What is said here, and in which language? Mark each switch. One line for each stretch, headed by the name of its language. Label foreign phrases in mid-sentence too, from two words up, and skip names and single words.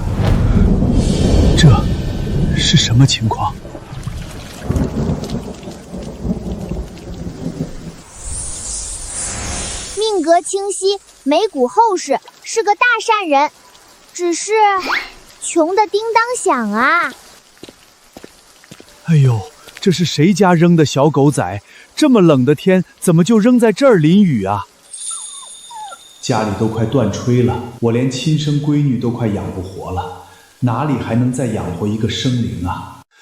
Chinese: 這是什麼情況？命格清晰，眉骨厚實，是個大善人，只是窮得叮當響啊！哎呦，這是誰家扔的小狗仔？這麼冷的天，怎麼就扔在這兒淋雨啊？家裡都快斷炊了，我連親生閨女都快養不活了，哪裡還能再養活一個生靈啊？